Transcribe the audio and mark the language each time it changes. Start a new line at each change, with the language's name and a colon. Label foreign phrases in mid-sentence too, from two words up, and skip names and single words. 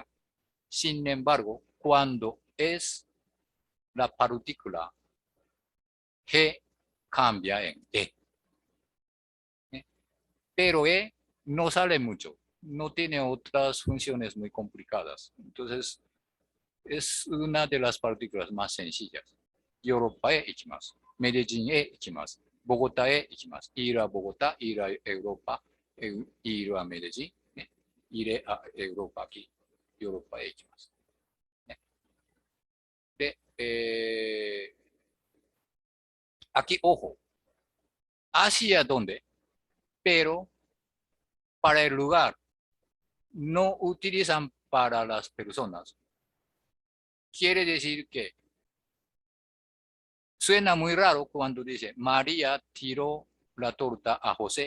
Spanish: Sin embargo, cuando es la partícula, G cambia en Pero no sale mucho, no tiene otras funciones muy complicadas. Entonces, es una de las partículas más sencillas.
Japanese: Europa へ行きます。メデジンへ行きます。ボゴタへ行きます。
Spanish: Ir a Bogotá, ir a Europa, ir a Medellín, ir a Europa aquí, Europa
Japanese: へ行きます。
Spanish: で、aquí, ojo, ¿hacia dónde? Pero para el lugar, no utilizan para las personas. Quiere decir que suena muy raro cuando dice María tiró la torta a José.